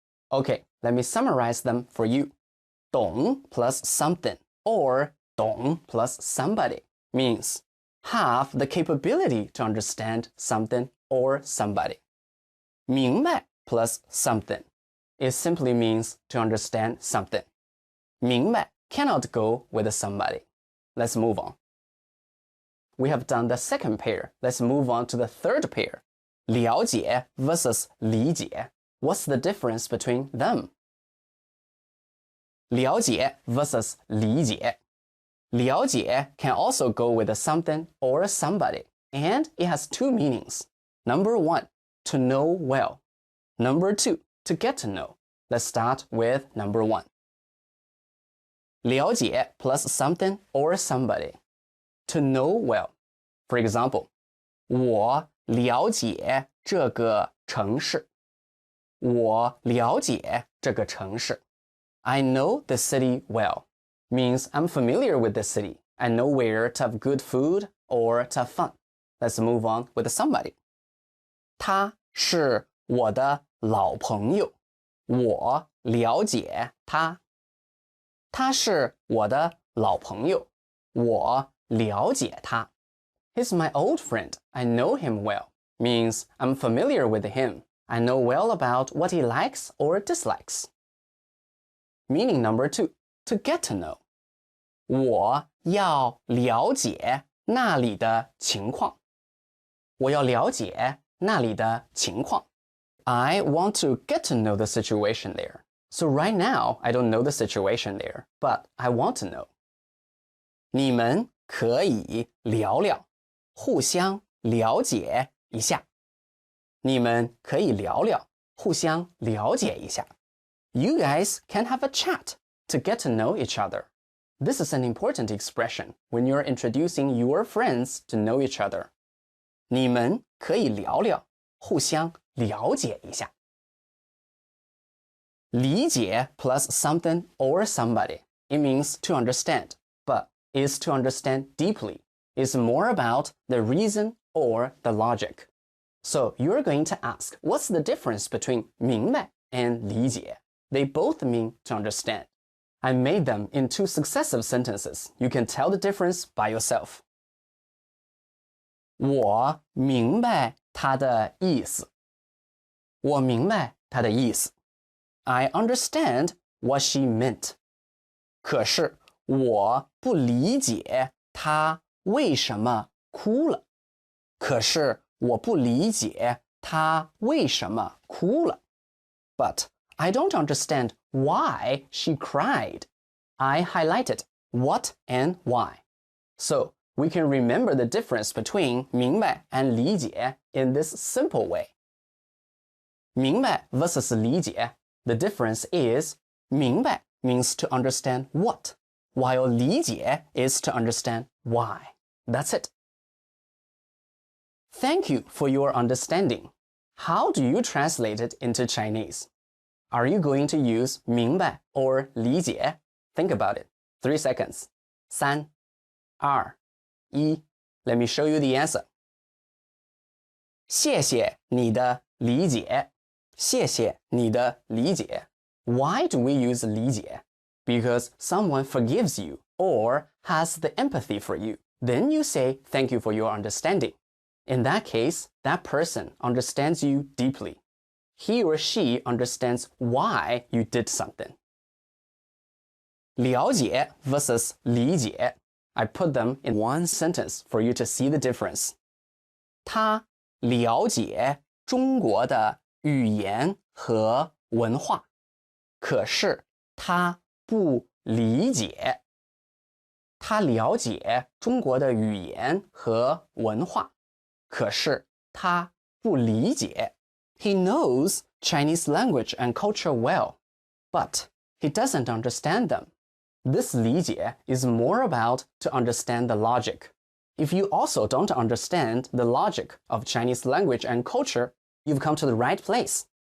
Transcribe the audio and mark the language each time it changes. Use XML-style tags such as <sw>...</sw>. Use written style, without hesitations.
<en>Okay, let me summarize them for you. 懂 plus something or 懂 plus somebody means have the capability to understand something or somebody. 明白 plus something. It simply means to understand something. 明白 cannot go with somebody. Let's move on. We have done the second pair. Let's move on to the third pair. 了解 versus 理解. What's the difference between them? 了解 versus 理解. 了解 can also go with a something or a somebody, and it has two meanings. Number one, to know well. Number two, to get to know. Let's start with number one. 了解 plus something or somebody. To know well. For example,</en> <zh>我了解这个城市. 我了解这个城市.</zh> <en>I know the city well. Means I'm familiar with the city. I know where to have good food or to have fun. Let's move on with somebody. 他</en> <zh>是我的老朋友，我了解他。他是我的老朋友，我了解他。</zh> <en>He's my old friend. I know him well. Means I'm familiar with him. I know well about what he likes or dislikes. Meaning number 2, to get to know.</en> <zh>我要了解那里的情况。我要了解那里的情况。</zh> <en>I want to get to know the situation there. So right now, I don't know the situation there, but I want to know.</en> <zh>你们可以聊聊，互相了解一下。你们可以聊聊，互相了解一下。</zh> <en>You guys can have a chat to get to know each other. This is an important expression when you're introducing your friends to know each other.</en> <zh>你们可以聊聊，互相了解一下。</zh> <en>理解 plus something or somebody. It means to understand, but is to understand deeply. It's more about the reason or the logic. So you're going to ask, what's the difference between 明白 and 理解? They both mean to understand. I made them in 2 successive sentences. You can tell the difference by yourself.</en> <zh>我明白他的意思。我明白他的意思。</zh> <en>I understand what she meant.</en> <zh>可是我不理解她为什么哭了。可是我不理解她为什么哭了。</zh> <en>But I don't understand why she cried. I highlighted what and why. So we can remember the difference between 明白 and 理解 in this simple way. 明白 versus 理解. The difference is 明白 means to understand what, while 理解 is to understand why. That's it. Thank you for your understanding. How do you translate it into Chinese? Are you going to use 明白 or 理解? Think about it. 3 seconds. 3, 2, 1. Let me show you the answer.</en> <zh>谢谢你的理解。谢谢你的理解。</zh> <en>Why do we use 理解? Because someone forgives you or has the empathy for you. Then you say, thank you for your understanding. In that case, that person understands you deeply. He or she understands why you did something. 了解 versus 理解. I put them in one sentence for you to see the difference.</en> <zh>他了解中国的语言和文化，可是他不理解。他了解中国的语言和文化，可是他不理解。</zh> <en>He knows Chinese language and culture well, but he doesn't understand them. This 理解 is more about to understand the logic. If you also don't understand the logic of Chinese language and culture, you've come to the right place.</en>